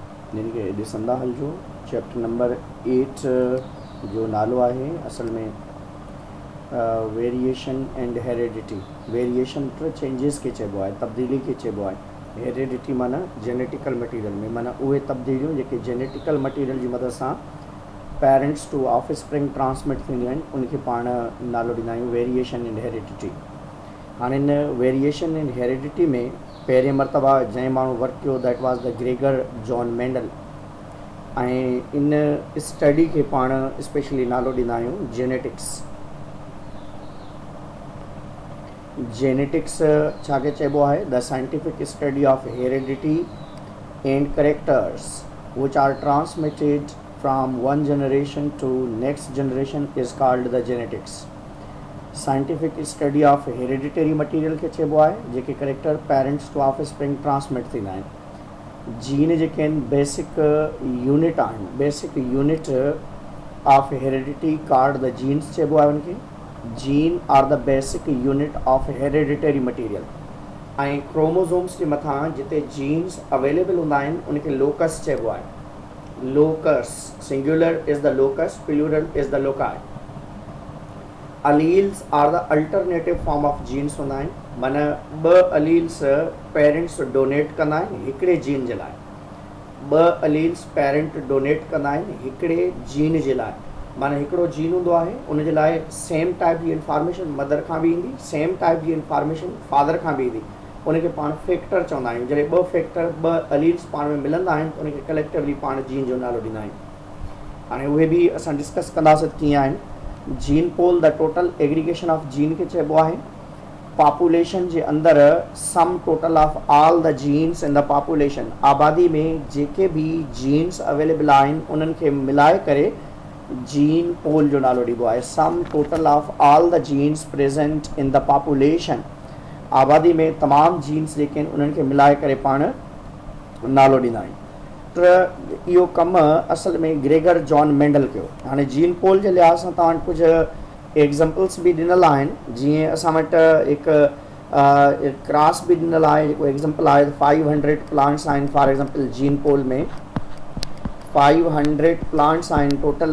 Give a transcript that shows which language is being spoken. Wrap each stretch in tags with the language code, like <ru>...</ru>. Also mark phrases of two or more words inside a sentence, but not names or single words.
<sd>जिन खे ॾिसंदा हलिजो।</sd> <en>chapter number</en> <sd>8 जो नालो आहे असल में</sd> <en>variation and heredity.</en> <sd>वेरिएशन मतलब चेंजिस के चइबो आहे, तब्दीली के चइबो आहे। हेरिडिटी माना</sd> <en>genetical material</en> <sd>में, माना उहे तब्दीलियूं जेके</sd> <en>genetical material</en> <sd>जी मदद सां</sd> <en>parents to off spring transmit</en> <sd>थींदियूं आहिनि, उनखे पाण नालो ॾींदा आहियूं</sd> <en>variation and heredity.</en> <sd>हाणे इन</sd> <en>variation and heredity</en> <sd>में पहिरें मरतबा जंहिं माण्हू वर्क कयो</sd> <en>that was the Gregor John Mendel,</en> <sd>ऐं इन स्टडी खे पाण स्पेशली नालो ॾींदा आहियूं जेनेटिक्स। जेनेटिक्स छा खे चइबो आहे?</sd> <en>the scientific study of heredity and characters which are transmitted from one generation to next generation is called the genetics. scientific study of hereditary material</en> <sd>खे चइबो आहे जेके करेक्टर</sd> <en>parents to off spring transmit</en> <sd>थींदा आहिनि। जीन जेके आहिनि</sd> <en>basic unit</en> <sd>आहिनि,</sd> <en>basic unit of heredity called the genes</en> <sd>चइबो आहे उनखे।</sd> <en>gene are the basic unit of hereditary material.</en> <sd>ऐं क्रोमोसोम्स जे मथां जिते जीन्स अवेलेबल हूंदा आहिनि उनखे लोकस चइबो आहे।</sd> <en>locus, singular is the locus, plural is the loci. alleles are the alternative form of genes</en> <sd>हूंदा आहिनि, माना ॿ</sd> <en>alleles parents donate</en> <sd>कंदा आहिनि हिकिड़े जीन जे लाइ। ॿ</sd> <en>alleles parent donate</en> <sd>कंदा आहिनि हिकिड़े जीन जे लाइ, माना हिकिड़ो जीन हूंदो आहे उनजे लाइ</sd> <en>same type</en> <sd>जी</sd> <en>information mother</en> <sd>खां बि ईंदी,</sd> <en>same type</en> <sd>जी</sd> <en>information father</en> <sd>खां बि ईंदी। उनखे पाण फैक्टर चवंदा आहियूं। जॾहिं ॿ फैक्टर, ॿ अलील्स पाण में मिलंदा आहिनि त उनखे कलेक्टिवली पाण जीन जो नालो ॾींदा आहियूं। हाणे उहे बि असां डिस्कस कंदासीं कीअं आहिनि।</sd> <en>gene pool the total aggregation of gene</en> <sd>खे चइबो आहे। पॉपुलेशन जे अंदरि</sd> <en>sum total of all the genes in the population,</en> <sd>आबादी में जेके बि जीन्स अवेलेबल आहिनि उन्हनि खे मिलाए करे</sd> <en>gene pool</en> <sd>जो नालो ॾिबो आहे।</sd> <en>sum total of all the genes present in the population,</en> <sd>आबादी में तमामु जीन्स जेके आहिनि उन्हनि खे मिलाए करे पाण नालो ॾींदा आहियूं। त इहो कमु असल में ग्रेगर जॉन मेंडल कयो। हाणे</sd> <en>gene pool</en> <sd>जे लिहाज़ सां तव्हां वटि कुझु एग्ज़ाम्पल्स बि ॾिनल आहिनि। जीअं असां वटि हिकु क्रॉस बि ॾिनल आहे, जेको एग्ज़ाम्पल आहे 500 प्लांट्स आहिनि</sd> <en>for example gene pool</en> <sd>में। 500 प्लांट्स आहिनि टोटल।</sd>